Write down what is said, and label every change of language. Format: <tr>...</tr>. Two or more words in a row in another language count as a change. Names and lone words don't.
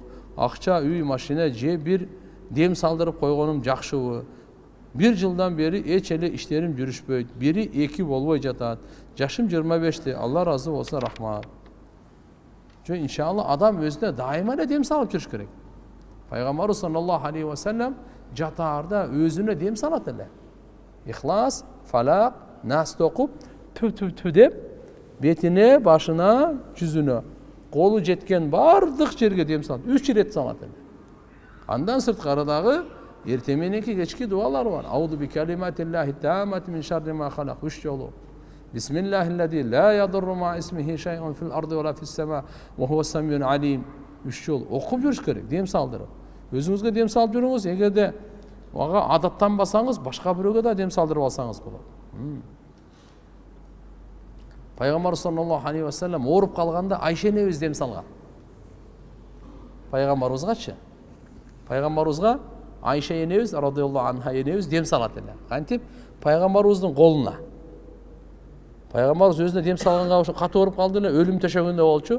<ky>Акча, үй, машина же бир дем салдырып койгонум жакшыбы? Бир жылдан бери эч эле иштерим жүрүшпөйт. Бири 2 болбой жатат. Жашым 25-те. Алла разы болсун, рахмат. Жо, иншалла адам өзүнө дайыма эле дем салып жүрүш керек. Пайгамбар</ky> <ar>صلى الله عليه وسلم</ar> <ky>жатаарда өзүнө дем салат эле. Ихлас, Фалак, Нас окуп, ту деп бетине, башына, жүзүнө, колу жеткен бардык жерге дем салат. 3 рет салат эле. Андан сырткары дагы эртең мененки кечки дуалар бар.</ky> <ar>أعوذ بكلمات الله التامات من شر ما خلق. 3 жолу. بسم الله الذي لا يضر مع اسمه شيء في الأرض ولا في السماء وهو السميع العليم.</ar> <ky>3 жол окуп жүрүш керек, дем салдырып. Өзүңүзгө дем салып жүрүңүз. Эгерде ага адаттанбасаңыз, башка бирөөгө да дем салдырып алсаңыз болот. Пайгамбар</ky> <ar>صلى الله عليه وسلم</ar> <ky>ооруп калганда Айша энебиз дем салган. Пайгамбарыбызгачы. Пайгамбарыбызга Айша энебиз</ky> <ar>رضي الله عنها</ar> <ky>энебиз дем салат эле. Кантип? Пайгамбарыбыздын колуна. Пайгамбарыбыз өзүнө дем салганга ошо катуу ооруп калды эле, өлүм төшөгөндө болчу.</ky>